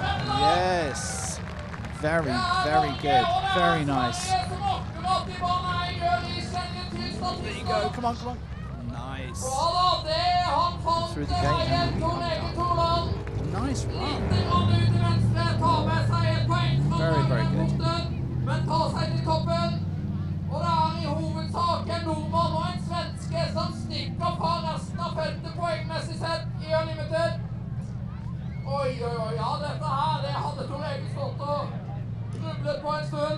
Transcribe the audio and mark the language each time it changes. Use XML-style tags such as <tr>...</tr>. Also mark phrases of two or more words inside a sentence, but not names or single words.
<en>Yes. Very good. Very nice. There you go. Come on. Nice. Through the gate and nice run. Very good.</en> <no>Og det I hovedsak en nordmann og en svenske som stikker fra resten av feltet poengmessig sett</no> <en>I Unlimited.</en> <no>Oi, ja, dette her, det hadde Tor Egil stått og grublet på en stund.</no>